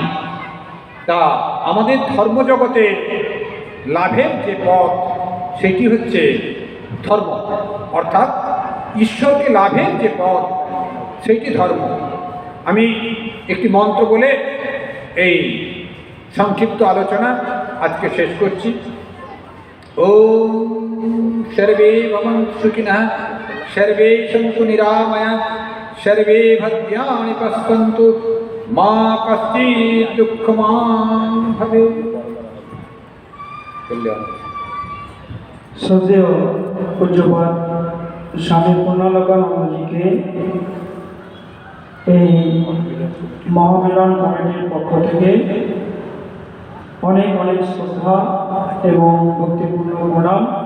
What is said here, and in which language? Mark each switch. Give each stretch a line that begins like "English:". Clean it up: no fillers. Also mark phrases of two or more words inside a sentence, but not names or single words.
Bangla: তা আমাদের ধর্মজগতের লাভের যে পথ, সেটি হচ্ছে ধর্ম, অর্থাৎ ঈশ্বরকে লাভের যে পথ, সেইটি ধর্ম। আমি একটি মন্ত্র বলে এই সংক্ষিপ্ত আলোচনা আজকে শেষ করছি।
Sanskrit: ওম সর্বে ভবন্তু সুখিনঃ, সর্বে সন্তু নিরাময়া, সর্বে ভদ্রাণি পশ্যন্তু, মা কশ্চিৎ দুঃখমাং ভবেৎ।
Bangla: শ্রদ্ধেয় পূজ্যপাদ স্বামী পূর্ণানন্দজিকে এই মহামিলন কমিটির পক্ষ থেকে অনেক অনেক শ্রদ্ধা এবং ভক্তিপূর্ণ প্রণাম।